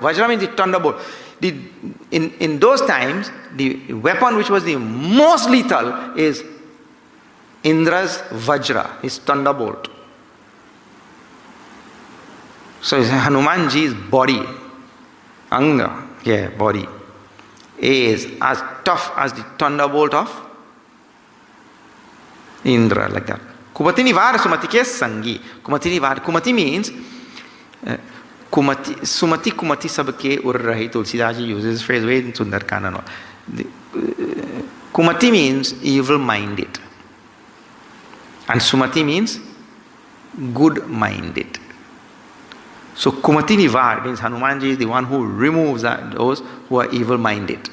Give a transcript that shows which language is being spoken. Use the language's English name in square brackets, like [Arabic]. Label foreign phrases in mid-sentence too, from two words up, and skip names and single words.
[English] Vajra means the thunderbolt. In those times, the weapon which was the most lethal is Indra's Vajra, his thunderbolt. So Hanumanji's body, Anga, body, is as tough as the thunderbolt of Indra, like that. [Hindi] कुमति निवार सुमति के संगी. कुमति निवार. [English] Kumati means Kumati, [Hindi] सुमति कुमति सबके उर रही. [English] Tulsidas ji uses this phrase very in Sundarkanda. Kumati means evil-minded. And Sumati means good-minded. So Kumati Nivar means Hanumanji is the one who removes those who are evil-minded.